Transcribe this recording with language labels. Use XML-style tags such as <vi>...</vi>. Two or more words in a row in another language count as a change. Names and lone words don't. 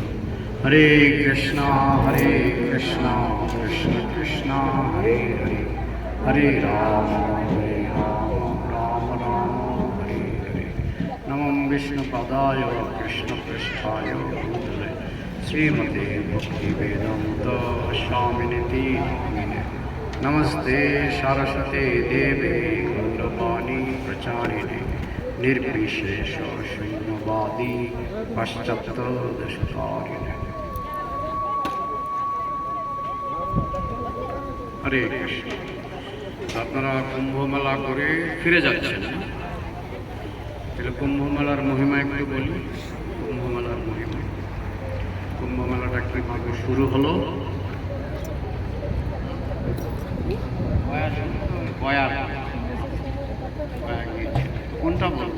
<sa>हरे कृष्ण कृष्ण कृष्ण हरे हरे, हरे राम राम राम हरे हरे। नमः विष्णुपदाय कृष्णपृष्ठाय भूतले श्रीमते भक्तिवेदान्त स्वामिनिति नामिने। नमस्ते सरस्वते देवे गौरवाणी प्रचारिणे निर्विशेष शून्यवादी पश्चात्तरदेशकारिणे। हरे कृष्ण।</sa> <bn>আপনারা কুম্ভ মেলা করে ফিরে যাচ্ছেন, তাহলে কুম্ভ মেলার মহিমা একটু বলি। কুম্ভ মেলার মহিমা, কুম্ভ মেলাটা কিভাবে শুরু হলো? কোনটা বলতো?</bn>